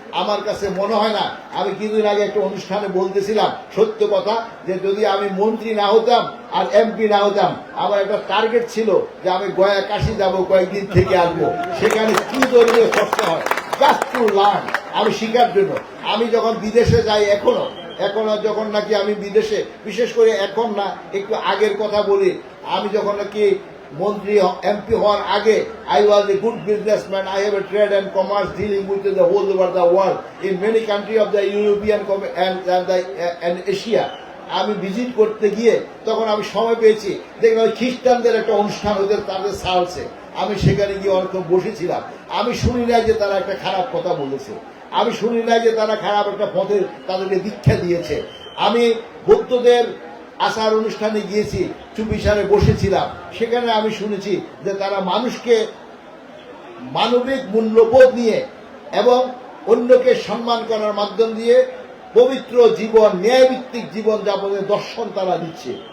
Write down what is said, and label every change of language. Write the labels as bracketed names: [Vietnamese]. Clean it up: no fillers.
[Bangla] আমার কাছে মনে হয় না, আমি কিছুদিন আগে একটা অনুষ্ঠানে বলতেছিলাম সত্য কথা, যে যদি আমি মন্ত্রী না হতাম আর এমপি না হতাম, আমার একটা টার্গেট ছিল যে আমি গয়া কাশি যাব, কয়েকদিন থেকে আসবো, সেখানে কি ধরনের কষ্ট হয় [English] just to learn, [Bangla] আমি শিখার জন্য। আমি যখন বিদেশে যাই, এখনো যখন নাকি আমি বিদেশে, বিশেষ করে এখন না, একটু আগের কথা বলি, আমি যখন নাকি মন্ত্রী এমপি হওয়ার আগে [English] I was a good businessman. I have a trade and commerce dealing with the whole over the world in many countries of the European and Asia. [Bangla] আমি ভিজিট করতে গিয়ে তখন আমি সময় পেয়েছি, দেখলাম খ্রিস্টানদের একটা অনুষ্ঠান হতে তাদের সালসে, আমি সেখানে গিয়ে অনেকক্ষণ বসেছিলাম। আমি শুনি না যে তারা একটা খারাপ কথা বলেছে, আমি শুনি না যে তারা খারাপ একটা পথে তাদেরকে দীক্ষা দিয়েছে। আমি বৌদ্ধদের আচার অনুষ্ঠানে গিয়েছি, চুপিসারে বসেছিলাম, সেখানে আমি শুনেছি যে তারা মানুষকে মানবিক মূল্যবোধ নিয়ে এবং অন্যকে সম্মান করার মাধ্যম দিয়ে পবিত্র জীবন, ন্যায়ভিত্তিক জীবন যাপনের দর্শন তারা দিচ্ছে।